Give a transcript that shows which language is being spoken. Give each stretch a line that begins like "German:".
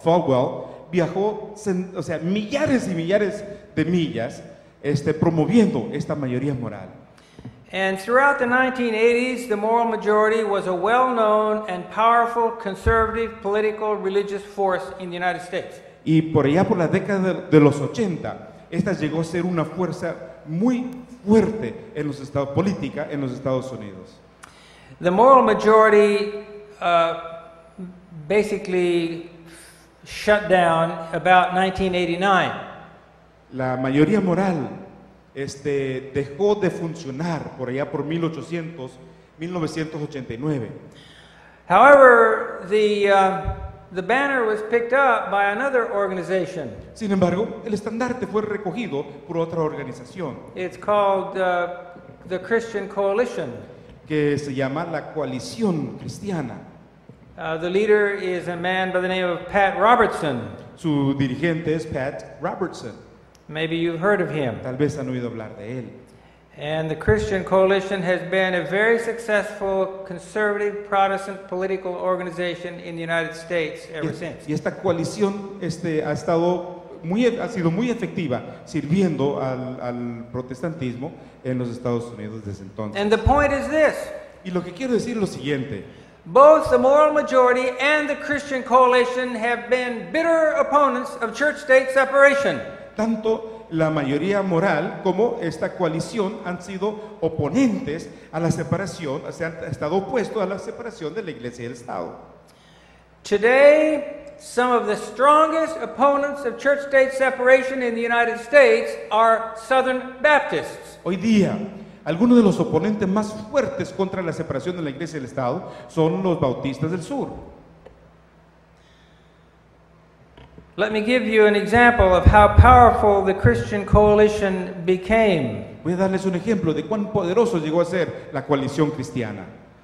Spanish: Falwell viajó, millares y millares de millas, promoviendo esta mayoría moral.
English: And throughout the 1980s, the Moral Majority was a well-known and powerful conservative political religious force in the United States.
Spanish: Y por allá por la década de los 80, esta llegó a ser una fuerza muy fuerte en los política en los Estados Unidos.
English: The Moral Majority basically shut down about 1989.
Spanish: La mayoría moral dejó de funcionar por allá por 1989.
English: However, the banner was picked up by another organization.
Spanish: Sin embargo, el estandarte fue recogido por otra organización.
English: It's called the Christian Coalition.
Spanish: Que se llama la Coalición Cristiana.
English: The leader is a man by the name of Pat Robertson.
Spanish: Su dirigente es Pat Robertson.
English: Maybe you've heard of him.
Spanish: Tal vez han oído hablar de él.
English: And the Christian Coalition has been a very successful conservative Protestant political organization in the United States ever since.
Spanish: Y esta coalición ha sido muy efectiva sirviendo al protestantismo en los Estados Unidos desde entonces.
English: And the point is this.
Spanish: Y lo que quiero decir es lo siguiente.
English: Both the moral majority and the Christian Coalition have been bitter opponents of church-state separation.
Spanish: Tanto la mayoría moral como esta coalición han sido oponentes a la separación, se han estado opuestos a la separación de la Iglesia y el Estado.
English: Today, some of the strongest opponents of church-state separation in the United States are Southern Baptists.
Spanish: Hoy día, algunos de los oponentes más fuertes contra la separación de la Iglesia y el Estado son los bautistas del sur.
English: Let me give you an example of how powerful the Christian Coalition became.
Spanish: Voy a darles un ejemplo de cuán poderoso llegó a ser la coalición cristiana.